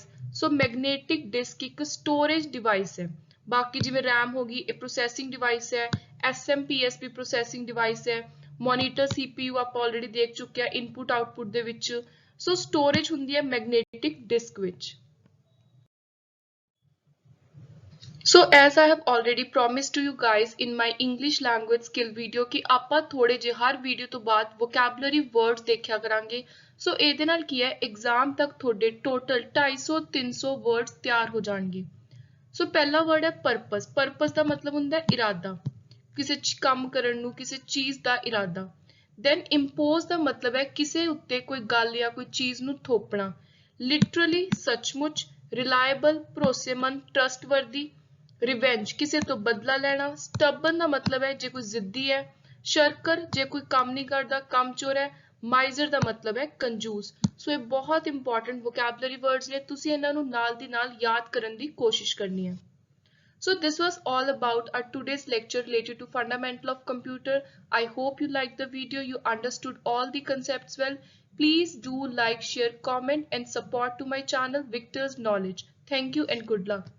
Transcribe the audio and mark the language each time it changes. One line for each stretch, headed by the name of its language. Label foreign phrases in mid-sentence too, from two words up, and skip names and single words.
Punjabi: ਸੋ
English: magnetic disk
Punjabi: ਇੱਕ
English: storage device
Punjabi: ਹੈ। ਬਾਕੀ ਜਿਵੇਂ RAM ਹੋ ਗਈ, ਇਹ
English: processing device
Punjabi: ਹੈ। SMPSP
English: processing device
Punjabi: ਹੈ। ਮੋਨੀਟਰ CPU ਆਪਾਂ ਆਲਰੇਡੀ ਦੇਖ ਚੁੱਕੇ ਆ
English: input output
Punjabi: ਦੇ ਵਿੱਚ। ਸੋ ਸਟੋਰੇਜ ਹੁੰਦੀ ਹੈ
English: magnetic disk
Punjabi: ਵਿੱਚ।
English: So as I have already promised to you guys in my English language skill video
Punjabi: ਕਿ ਆਪਾਂ ਥੋੜ੍ਹੇ ਜੇ ਹਰ ਵੀਡੀਓ ਤੋਂ ਬਾਅਦ
English: vocabulary words
Punjabi: ਦੇਖਿਆ ਕਰਾਂਗੇ। ਸੋ ਇਹਦੇ ਨਾਲ ਕੀ ਹੈ ਐਗਜ਼ਾਮ ਤੱਕ ਤੁਹਾਡੇ ਟੋਟਲ 250-300 ਵਰਡਜ਼ ਤਿਆਰ ਹੋ ਜਾਣਗੇ। ਸੋ ਪਹਿਲਾ word है purpose। purpose ਦਾ ਮਤਲਬ ਹੁੰਦਾ ਹੈ ਇਰਾਦਾ, ਕਿਸੇ ਕੰਮ ਕਰਨ ਨੂੰ, ਕਿਸੇ ਚੀਜ਼ ਦਾ ਇਰਾਦਾ। then impose ਦਾ ਮਤਲਬ ਹੈ ਕਿਸੇ ਉੱਤੇ ਕੋਈ ਗੱਲ ਜਾਂ ਕੋਈ ਚੀਜ਼ ਨੂੰ ਥੋਪਣਾ। literally ਸੱਚਮੁੱਚ, reliable ਭਰੋਸੇਮੰਦ, trustworthy। ਰਿਵੈਂਜ ਕਿਸੇ ਤੋਂ ਬਦਲਾ ਲੈਣਾ। ਸਟਬਨ ਦਾ ਮਤਲਬ ਹੈ ਜੇ ਕੋਈ ਜ਼ਿੱਦੀ ਹੈ। ਸ਼ਰਕਰ ਜੇ ਕੋਈ ਕੰਮ ਨਹੀਂ ਕਰਦਾ, ਕੰਮਚੋਰ ਹੈ। ਮਾਈਜ਼ਰ ਦਾ ਮਤਲਬ ਹੈ ਕੰਜੂਸ। ਸੋ ਇਹ ਬਹੁਤ
English: important vocabulary words
Punjabi: ਨੇ, ਤੁਸੀਂ ਇਹਨਾਂ ਨੂੰ ਨਾਲ ਦੀ ਨਾਲ ਯਾਦ ਕਰਨ ਦੀ ਕੋਸ਼ਿਸ਼ ਕਰਨੀ ਹੈ।
English: So this was all about our today's lecture related to fundamental of computer. I hope you liked the video, you understood all the concepts well. Please do like, share, comment and support to my channel Victor's Knowledge. Thank you and good luck.